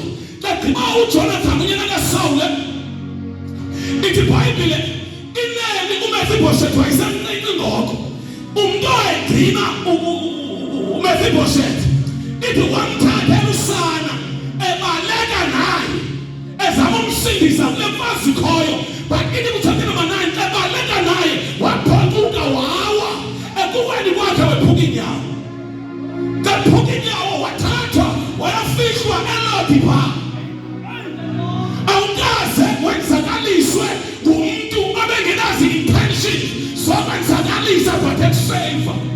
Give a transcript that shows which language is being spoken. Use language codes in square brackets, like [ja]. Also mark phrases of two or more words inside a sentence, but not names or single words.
[xh] Xa gqiba uJonathani unyana kaSawule ithi iBhayibhile inene uMefiboshethi wayesemncinci ngoko umuntu oyegcina uMefiboshethi ithi wamthathela usana ebaleka naye ezama umsindisa kule mfazi khoyo but ithi kuchapter number 9 ebaleka naye waphoxuka wawa ekuweni kwakhe wephuka inyawo. Kaphuka inyawo wathathwa wayafihlwa eLodiba awukaze wenzakaliswe ngumuntu obengenazi intention zokwenzakalisa but ekuseva.